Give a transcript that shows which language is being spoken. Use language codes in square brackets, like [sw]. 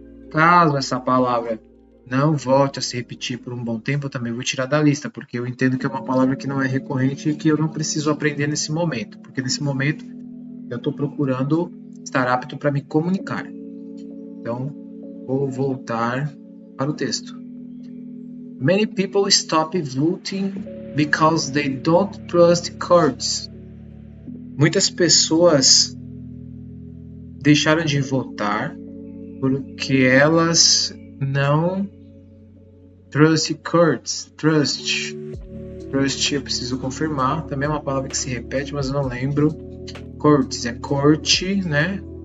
[pt] Caso essa palavra não volte a se repetir por um bom tempo, eu também vou tirar da lista, porque eu entendo que é uma palavra que não é recorrente e que eu não preciso aprender nesse momento, porque nesse momento eu estou procurando estar apto para me comunicar. Então, vou voltar para o texto. [en] Many people stop voting because they don't trust courts. [pt] Muitas pessoas deixaram de votar porque elas não [en] trust courts. [pt] Trust eu preciso confirmar. Também é uma palavra que se repete, mas eu não lembro. Courts é corte, né?